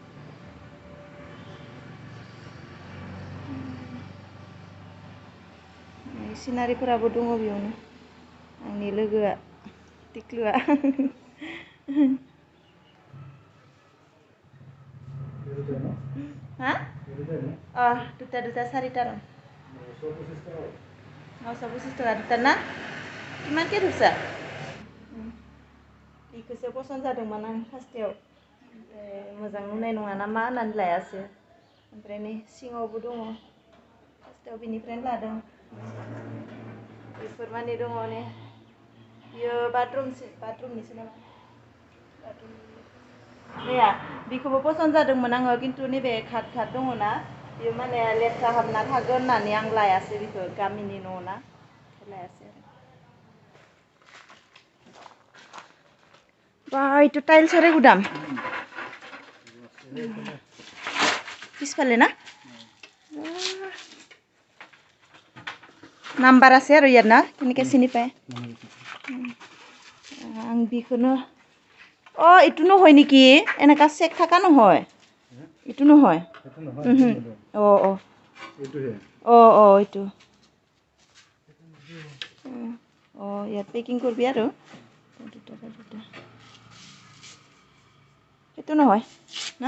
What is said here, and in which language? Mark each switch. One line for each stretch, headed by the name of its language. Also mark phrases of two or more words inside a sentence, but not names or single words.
Bodo: सिनारिफोराबो दङ बेयावनो। आंनि लोगोआ टिक्लुआ। हा?
Assamese: দুটা দুটা 4টা रं। 925 টাকা দুটা না? কিমানকে ধৰছা?
Bodo: बेखौसो पसन्द जादोंमोन आं फार्स्टआव। ओमफ्राय मोजां नुनाय नङा नामा होननानै लायासै। ओमफ्राय नै सिङावबो दङ। फार्स्टआव बेनिफ्रायनो लादों। बेफोर मानि दङ ने। बियो बाथरुमनिसो नामा? नैया बेखौबो पसन्द जादोंमोन आङो, खिन्थु नैबे खाट दङ ना, बेयो माने लेथ्रा हाबना थागोन होननानै आं लायासै बेखौ, गामिनि न' ना, लायासै आरो।
Assamese: बा এইটো টাইলছৰে গুদাম। পিছফালে না? নাম্বাৰ আছে আৰু ইয়াত না, কেনেকৈ চিনি পায়?
Bodo: आं बेखौनो
Assamese: এইটো নহয় নেকি? এনেকা চেক থাকা নহয়। এইটো নহয়। এইটো। ইয়াত পেকিং কৰবি আৰু। এইটো নহয় না?